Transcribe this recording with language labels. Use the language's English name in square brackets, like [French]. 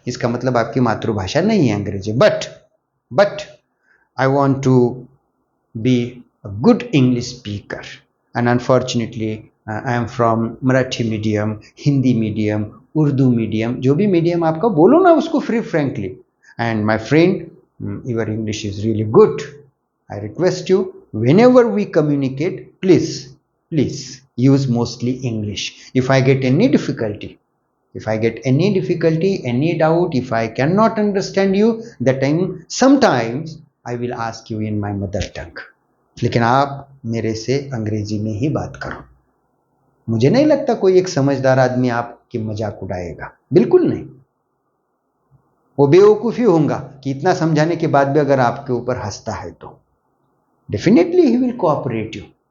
[Hindi] इसका मतलब आपकी मातृभाषा नहीं है अंग्रेजी, [English] but I want to be a good English speaker, and unfortunately I am from Marathi medium, Hindi medium, Urdu medium, [Hindi] जो भी मीडियम आपका बोलो ना उसको free frankly. [English] And my friend, your English is really good. I request you, whenever we communicate, please use mostly English. If I get any difficulty, any doubt, if I cannot understand you, that time sometimes I will ask you in my mother tongue. [Hindi] लेकिन आप मेरे से अंग्रेजी में ही बात करो। मुझे नहीं लगता कोई एक समझदार आदमी आपकी मजाक उड़ाएगा, बिल्कुल नहीं। वो बेवकूफी होगा कि इतना समझाने के बाद भी अगर आपके ऊपर हंसता है तो [English] Definitely he will cooperate you.